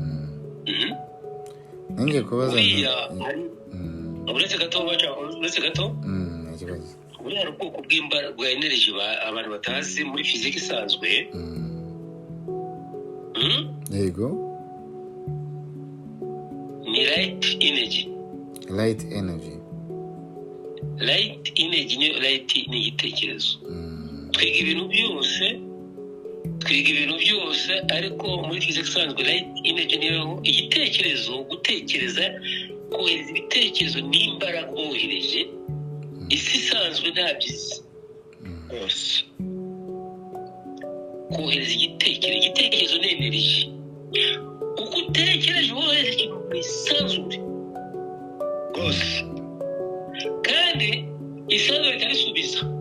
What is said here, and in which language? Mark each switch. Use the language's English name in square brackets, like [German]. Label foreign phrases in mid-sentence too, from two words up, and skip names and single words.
[Kinyarwanda] nenge kubaza buriya uretse gato buriya hari ubwoko bwa energy abantu batazi muri fiziki isanzwe yego ni [English] light energy [Kinyarwanda] ni igitekerezo twiga ibintu byose ariko muri fiziki isanzwe [English] light energy [Kinyarwanda] niyo igitekerezo gutekereza kohereza ibitekerezo n'imbaraga wohereje isi isanzwe ntabyizi rwose kohereza igitekerezo ni energy uko utekereje wohereza ikintu mu isanzure rwose kandi isanzure ikarisubiza